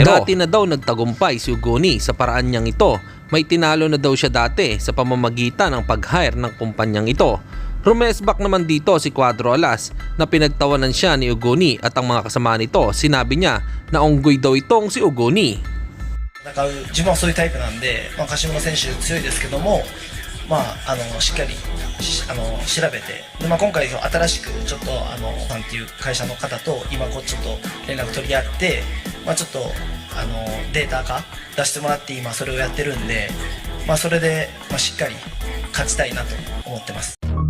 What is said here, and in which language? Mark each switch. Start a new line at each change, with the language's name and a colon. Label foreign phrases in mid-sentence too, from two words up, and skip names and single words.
Filipino: Dati na daw nagtagumpay si Uguni sa paraan niyang ito. May tinalo na daw siya dati sa pamamagitan ng pag-hire ng kumpanyang ito. Rumesbak naman dito si Cuadro Alas na pinagtawanan siya ni Uguni at ang mga kasama nito. Sinabi niya na unggoy daw itong si Uguni.
Japanese: 自分はそういうタイプなんで、柏村選手強いですけども、しっかり調べて、で今回新しくちょっとさんっていう会社の方と今ちょっと連絡取り合って、ちょっとデータ化出してもらって今それをやってるんで、それでしっかり勝ちたいなと思ってます。